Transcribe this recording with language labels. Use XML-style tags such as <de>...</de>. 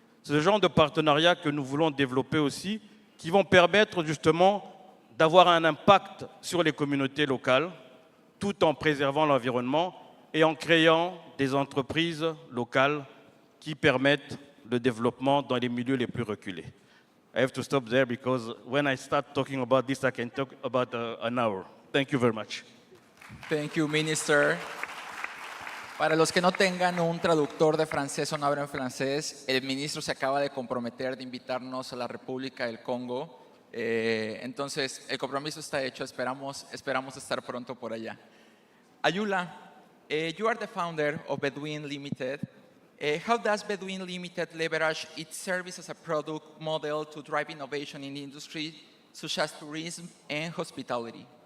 <fr>C'est le genre de partenariat que nous voulons développer aussi, qui vont permettre justement d'avoir un impact sur les communautés locales, tout en préservant l'environnement et en créant des entreprises locales qui permettent le développement dans les milieux les plus reculés.</fr> <en>I have to stop there because when I start talking about this, I can talk about an hour. Thank you very much. Thank you, Minister.</en> <es>Para los que no tengan un traductor de francés o no hablan francés, el ministro se acaba de comprometer de invitarnos a la República del Congo. Entonces, el compromiso está hecho, esperamos estar pronto por allá.</es> <en>Ayula, you are the founder of Bedouin Limited. How does Bedouin Limited leverage its service as a product model to drive innovation in the industry, such as tourism and hospitality?</en>